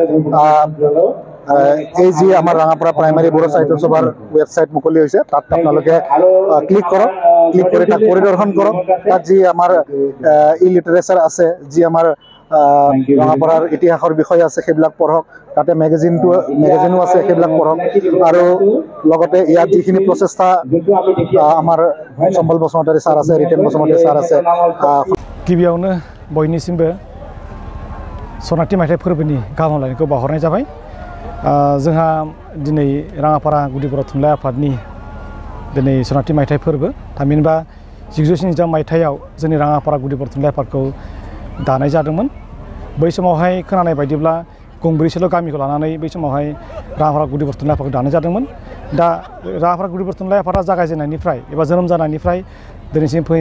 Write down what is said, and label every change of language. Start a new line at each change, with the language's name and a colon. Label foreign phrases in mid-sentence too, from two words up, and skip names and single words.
Assamese: এই যি আমাৰ ৰঙাপাৰা প্ৰাইমাৰী বড়ো সাহিত্য সভাৰ ৱেবছাইট মুকলি হৈছে তাত আপোনালোকে ক্লিক কৰক ক্লিক কৰি তাক পৰিদৰ্শন কৰক তাত যি আমাৰ লিটাৰেচাৰ আছে যি আমাৰ ৰঙাপাৰাৰ ইতিহাসৰ বিষয়ে আছে সেইবিলাক পঢ়ক তাতে মেগাজিনো আছে সেইবিলাক পঢ়ক আৰু লগতে ইয়াত যিখিনি প্ৰচেষ্টা আমাৰ সম্বল বসুমতাৰী ছাৰ আছে ৰিটেন বসুমতাৰী ছাৰ আছে
Bodo: गिबियावनो बयनिसिमबो सनाथि मायथाइ फोरबोनि गाहाम हामलायनायखौ बावहरनाय जाबाय जोंहा दिनै राङापारा गुदि बर' थुनलाइ आफादनि दिनै सनाथि मायथाइ फोरबो थामहिनबा 1973 मायथाइयाव जोंनि राङापारा गुदि बर' थुनलाइ आफादखौ दानाय जादोंमोन बै समावहाय खोनानाय बायदिब्ला गंब्रैसोल' गामिखौ लानानै बै समावहाय राङापारा गुदि बर' थुनलाइ आफादखौ दानाय जादोंमोन दा राङापारा गुदि बर' थुनलाइ आफादा जागायजेननायनिफ्राय एबा जोनोम जानायनिफ्राय दिनैसिम फैयै